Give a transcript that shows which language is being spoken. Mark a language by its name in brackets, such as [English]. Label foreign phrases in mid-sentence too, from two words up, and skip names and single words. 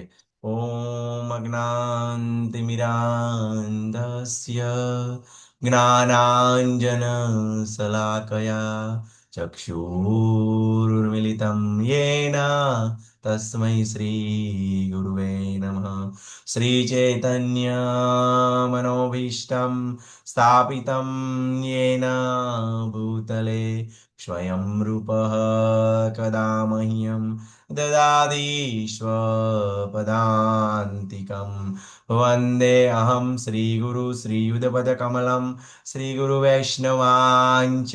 [Sanskrit] ઓમ અજ્ઞાનતિમિરાન્ધસ્ય જ્ઞાનાંજન શલાકયા ચક્ષુરુન્મિલિતં યેન તસ્મૈ શ્રી ગુરુવે નમઃ. શ્રી ચૈતન્ય મનોભીષ્ટં સ્થાપિतं येन भूतले स्वयं रूपः कदा मह्यं ददाति स्वपदान्तिकं. वन्दे अहं श्रीगुरु श्रीयुतपदकमलं श्रीगुरुवैष्णवाञ्च